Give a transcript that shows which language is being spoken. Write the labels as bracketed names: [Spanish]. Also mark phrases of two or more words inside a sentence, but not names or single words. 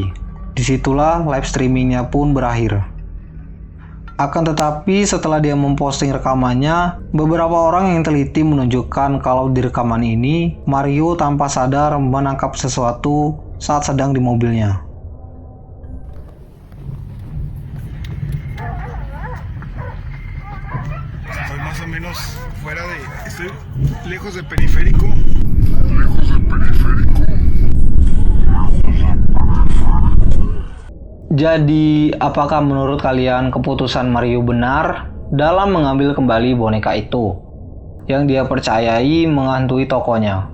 [Indonesian] Disitulah [English] live streamingnya [Indonesian] pun berakhir. Akan tetapi setelah dia memposting rekamannya, beberapa orang yang teliti menunjukkan kalau di rekaman ini Mario tanpa sadar menangkap sesuatu saat sedang di mobilnya. [Spanish] Estoy más o menos fuera de... Estoy lejos del periférico. [Indonesian] Jadi, apakah menurut kalian keputusan Mario benar dalam mengambil kembali boneka itu yang dia percayai menghantui tokonya?